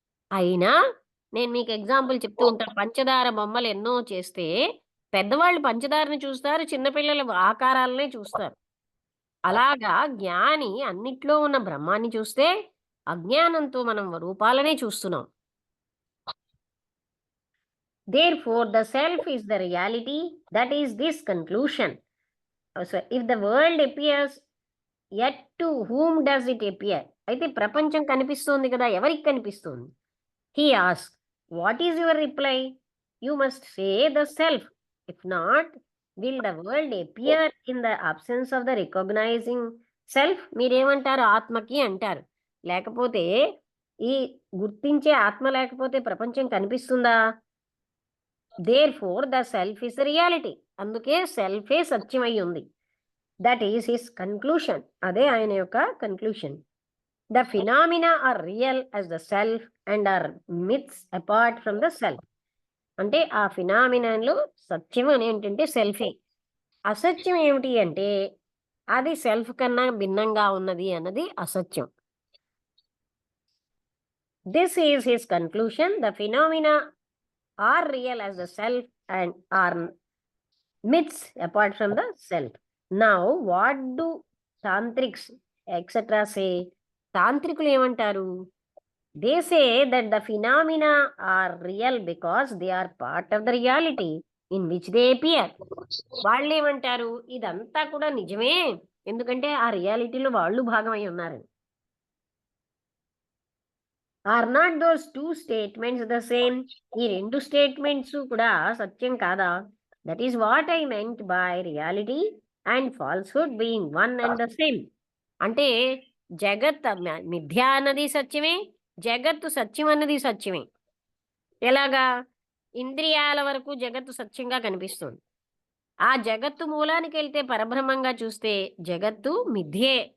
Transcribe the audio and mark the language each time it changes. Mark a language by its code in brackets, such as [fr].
[te] అయినా నేను మీకు ఎగ్జాంపుల్ చెప్తూ ఉంటాను. పంచదార బొమ్మలు ఎన్నో చేస్తే పెద్దవాళ్ళు పంచదారని చూస్తారు, చిన్నపిల్లలు ఆకారాలనే చూస్తారు. అలాగా జ్ఞాని అన్నిట్లో ఉన్న బ్రహ్మాన్ని చూస్తే అజ్ఞానంతో మనం రూపాలనే చూస్తున్నాం. [en] Therefore, the self is the reality. That is this conclusion. So, if the world appears, yet to whom does it appear? [te] అయితే ప్రపంచం కనిపిస్తోంది కదా, ఎవరికి కనిపిస్తుంది? [en] He asks, what is your reply? You must say the self. If not, will the world appear in the absence of the recognizing self? [te] మీరేమంటారు? ఆత్మకి అంటారు. లేకపోతే ఈ గుర్తించే ఆత్మ లేకపోతే ప్రపంచం కనిపిస్తుందా? [en] Therefore, the self is the reality. [te] అందుకే సెల్ఫే సత్యమై ఉంది. [en] That is his conclusion. [te] అదే ఆయన యొక్క conclusion. [en] The phenomena are real as the self and are myths apart from the self. [te] అంటే ఆ ఫినామినాలో సత్యం అని ఏంటంటే సెల్ఫే, అసత్యం ఏమిటి అంటే అది సెల్ఫ్ కన్నా భిన్నంగా ఉన్నది అన్నది అసత్యం. [en] This is his conclusion. The phenomena are real as the self and are myths apart from the self. Now, what do tantrics etc. say? [te] తాంత్రికులు ఏమంటారు? [en] They say that the phenomena are real because they are part of the reality in which they appear. [te] వాళ్ళు ఏమంటారు? ఇదంతా కూడా నిజమే, ఎందుకంటే ఆ రియాలిటీలో వాళ్ళు భాగమై ఉన్నారు. [en] Are not those two statements the same? [te] ఈ రెండు స్టేట్మెంట్స్ కూడా సత్యం కాదా? [en] That is what I meant by reality and falsehood being one and the same. [te] అంటే జగత్ మిథ్య అన్నది సత్యమే, జగత్తు సత్యం అన్నది సత్యమే. ఎలాగా? ఇంద్రియాల వరకు జగత్తు సత్యంగా కనిపిస్తుంది, ఆ జగత్తు మూలానికి వెళ్తే పరబ్రహ్మంగా చూస్తే జగత్తు మిథ్యే.